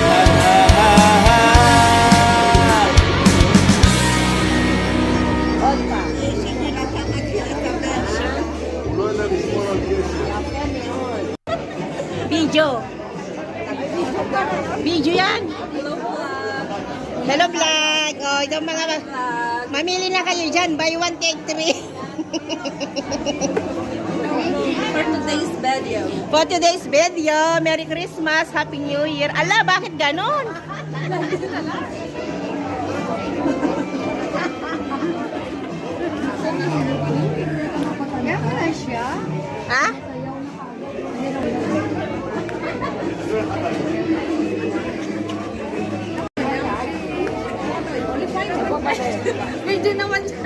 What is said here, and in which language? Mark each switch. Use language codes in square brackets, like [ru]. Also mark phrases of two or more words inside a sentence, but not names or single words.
[tl] Video. Video yan. [en] Hello vlog. [tl] O, itong mga mamili na kayo dyan. [en] Buy one, take three. For today's video. For today's video, Merry Christmas, Happy New Year. [tl] Ala, bakit ganon? Ha? Video naman siya.